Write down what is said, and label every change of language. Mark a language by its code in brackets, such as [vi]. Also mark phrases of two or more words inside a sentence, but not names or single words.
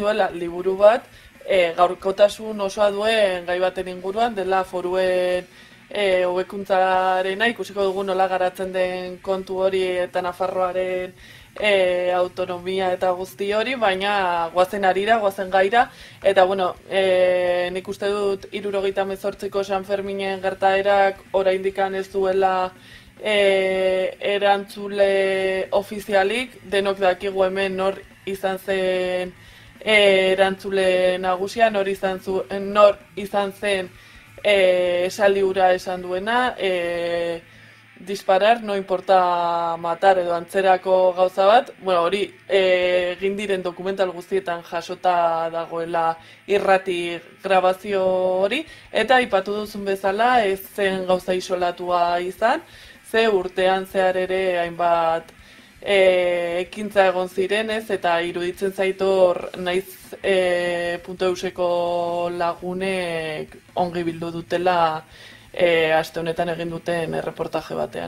[eu] duela liburu bat, gaurkotasun osoa duen gai baten inguruan, dela foruen hobekuntzarena, ikusiko dugu nola garatzen den kontu hori eta Nafarroaren autonomia eta guzti hori, baina guazen harira, guazen gaira, eta bueno, nik uste dut 78ko San Ferminen gertaerak oraindikan ez duela erantzule ofizialik, denok dakigu hemen nor izan zen erantzule nagusia, nor izan zen esaldi hura esan duena, [es] disparar, no importa matar [eu] edo antzerako gauza bat, bueno, hori egin diren dokumental guztietan jasota dagoela irrati grabazio hori, eta aipatu duzun bezala ez zen gauza isolatua izan, ze urtean zehar ere hainbat ekintza egon zirenez, eta iruditzen zaitor naiz .euseko lagunek ongi bildu dutela aste honetan egin duten erreportaje batean.